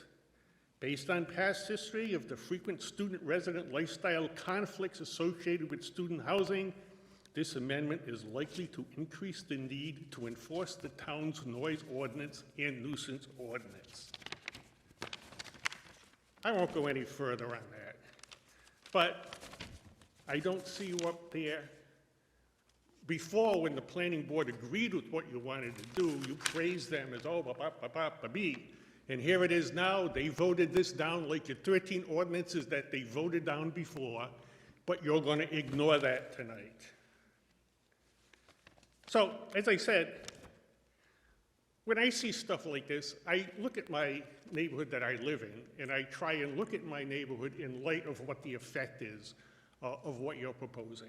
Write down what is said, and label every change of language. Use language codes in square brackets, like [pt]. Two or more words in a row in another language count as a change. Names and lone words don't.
[en] Based on past history of the frequent student-resident lifestyle conflicts associated with student housing, this amendment is likely to increase the need to enforce the town's noise ordinance and nuisance ordinance. I won't go any further on that, but I don't see you up there. Before, when the planning board agreed with what you wanted to do, you praised them as, oh, ba-ba-ba-ba-ba-bee. And here it is now, they voted this down like your 13 ordinances that they voted down before, but you're going to ignore that tonight. So, as I said, when I see stuff like this, I look at my neighborhood that I live in, and I try and look at my neighborhood in light of what the effect is of what you're proposing.